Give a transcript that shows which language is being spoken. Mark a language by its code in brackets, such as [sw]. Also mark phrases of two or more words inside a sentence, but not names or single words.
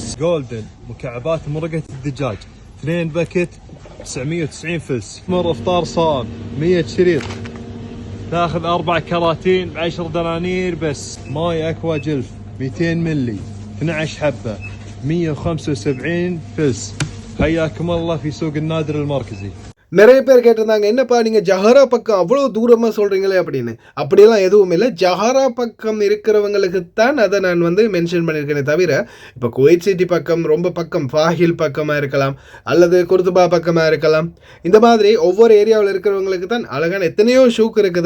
[ar] جولدن مكعبات مرقة الدجاج 2 باكت 990 فلس. مر افطار صائم 100 شريط تاخذ 4 كراتين ب10 دنانير بس. ماي اكوا جلف 200 ملي 12 حبة 175 فلس. حياكم الله في سوق النادر المركزي. [ta] நிறைய பேர் கேட்டிருந்தாங்க, என்னப்பா நீங்கள் ஜஹரா பக்கம் அவ்வளோ தூரமாக சொல்கிறீங்களே அப்படின்னு. அப்படியெல்லாம் எதுவும் இல்லை. ஜஹரா பக்கம் இருக்கிறவங்களுக்கு தான் அதை நான் மென்ஷன் பண்ணியிருக்கேனே தவிர, இப்போ குவைத் சிட்டி பக்கம் ரொம்ப பக்கம் ஃபாஹில் பக்கமாக இருக்கலாம் அல்லது குர்துபா பக்கமாக இருக்கலாம். இந்த மாதிரி ஒவ்வொரு ஏரியாவில் இருக்கிறவங்களுக்கு தான் அழகான எத்தனையோ ஷூக் இருக்குது.